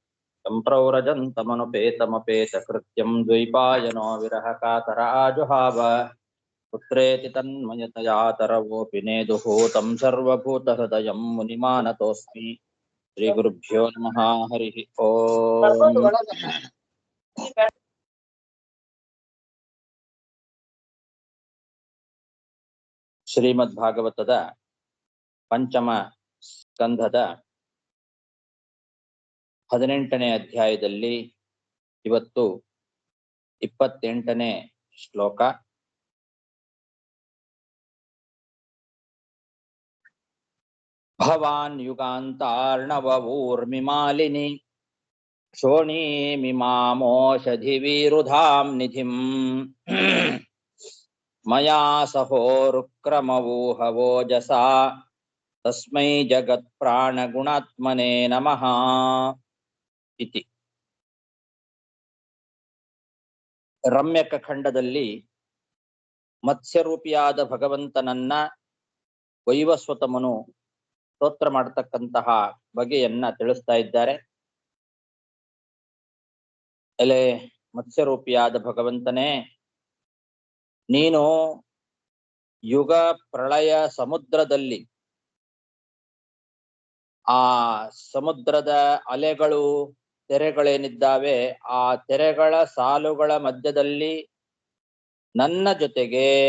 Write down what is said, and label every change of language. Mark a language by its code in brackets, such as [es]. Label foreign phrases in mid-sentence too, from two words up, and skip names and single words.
[sa] सम्प्रव्रजन्तमनुपेतमपेतकृत्यं द्वैपायनो विरहकातर आजुहाव पुत्रेति तन्मयतया तरवोऽपि नेदुः तं सर्वभूतहृदयं मुनिमानतोऽस्मि श्रीगुरुभ्यो नमः हरिः ओम् [kn] ಶ್ರೀಮದ್ಭಾಗವತದ ಪಂಚಮ ಸ್ಕಂಧದ 18ನೇ ಅಧ್ಯಾಯದಲ್ಲಿ ಇವತ್ತು 28ನೇ ಶ್ಲೋಕ. [sa] ಭವಾನ್ ಯುಗಾಂತಾರ್ಣವೂರ್ಮಿಮಾಲಿನಿ ಶೋಣೀಮಿಮಾಮೋಷಧಿವಿರುಧಾಂ ನಿಧಿಂ ಮಯಾ ಸಹೋರುಕ್ರಮವೂಹವೋಜಸಾ ತಸ್ಮೈ ಜಗತ್ಪ್ರಾಣಗುಣಾತ್ಮನೇ ನಮಃ ಇತಿ. [kn] ರಮ್ಯಕ ಖಂಡದಲ್ಲಿ ಮತ್ಸ್ಯರೂಪಿಯಾದ ಭಗವಂತನನ್ನ ವೈವಸ್ವತಮನು ಸ್ತೋತ್ರ ಮಾಡತಕ್ಕಂತಹ ಬಗೆಯನ್ನ ತಿಳಿಸ್ತಾ ಇದ್ದಾರೆ. ಎಲೆ ಮತ್ಸ್ಯರೂಪಿಯಾದ ಭಗವಂತನೇ, ನೀನು ಯುಗ ಪ್ರಳಯ ಸಮುದ್ರದಲ್ಲಿ ಆ ಸಮುದ್ರದ ಅಲೆಗಳು ತೆರೆಗಳೇನಿದ್ದಾವೆ, ಆ ತೆರೆಗಳ ಸಾಲುಗಳ ಮಧ್ಯದಲ್ಲಿ ನನ್ನ ಜೊತೆಗೆ